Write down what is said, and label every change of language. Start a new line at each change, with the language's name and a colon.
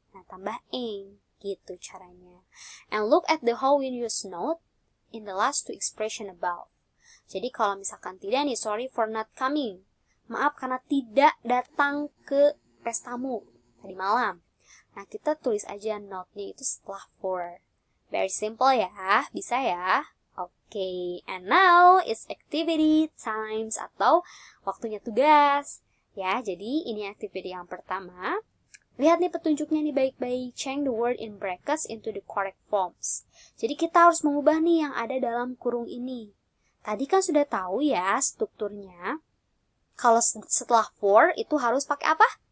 Indonesian: Nah, tambah ing. Gitu caranya.
English: And look at the how we use not in the last two expression above.
Indonesian: Jadi kalau misalkan tidak nih,
English: sorry for not coming.
Indonesian: Maaf karena tidak datang ke pestamu tadi malam. Nah, kita tulis aja not-nya itu setelah for.
English: Very simple
Indonesian: ya, bisa ya. Oke,
English: and now it's activity times
Indonesian: atau waktunya tugas. Ya, jadi ini activity yang pertama. Lihat nih petunjuknya nih baik-baik.
English: Change the word in brackets into the correct forms.
Indonesian: Jadi kita harus mengubah nih yang ada dalam kurung ini. Tadi kan sudah tahu ya strukturnya. Kalau setelah for itu harus pakai apa?